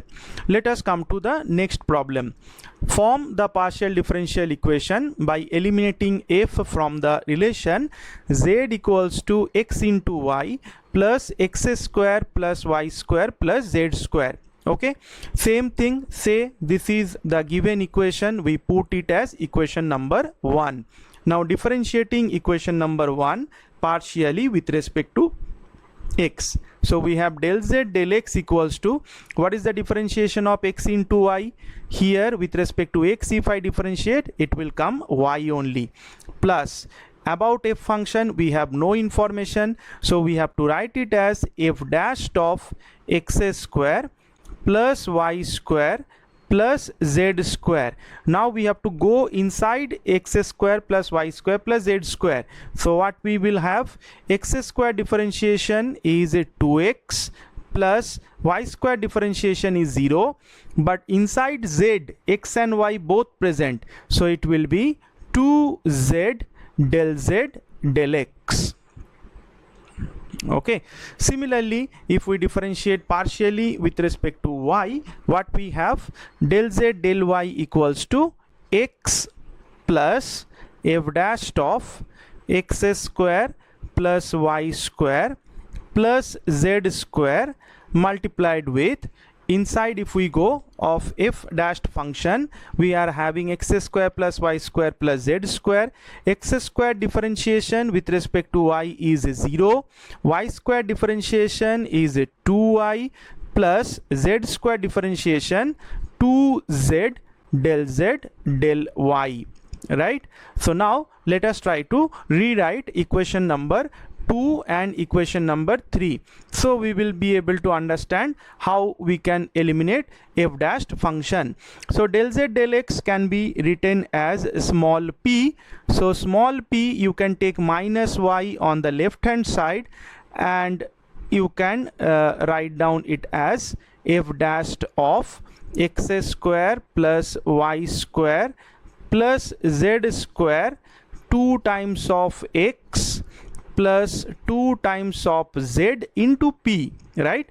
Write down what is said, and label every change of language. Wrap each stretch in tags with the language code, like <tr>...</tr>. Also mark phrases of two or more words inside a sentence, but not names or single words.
<en>Let us come to the next problem. Form the partial differential equation by eliminating f from the relation z equals to x into y plus x square plus y square plus z square. Okay, same thing, say this is the given equation, we put it as equation number 1. Now differentiating equation number 1 partially with respect to x. So we have del z del x equals to, what is the differentiation of x into y? Here with respect to x, if I differentiate, it will come y only, plus about f function we have no information, so we have to write it as f dash of x square plus y square plus z square. Now we have to go inside x square plus y square plus z square. So what we will have, x square differentiation is 2x plus y square differentiation is 0, but inside z x and y both present, so it will be 2z del z del x. Okay, similarly if we differentiate partially with respect to y, what we have, del z del y equals to x plus f dash of x square plus y square plus z square multiplied with, inside if we go of f dashed function, we are having x square plus y square plus z square. X square differentiation with respect to y is 0, y square differentiation is 2y plus z square differentiation 2z del z del y, right? So now let us try to rewrite equation number 2 and equation number 3. So we will be able to understand how we can eliminate f dashed function. So del z del x can be written as small p. So small p you can take minus y on the left hand side, and you can write down it as f dashed of x square plus y square plus z square 2 times of x plus 2 times of z into p, right?</en>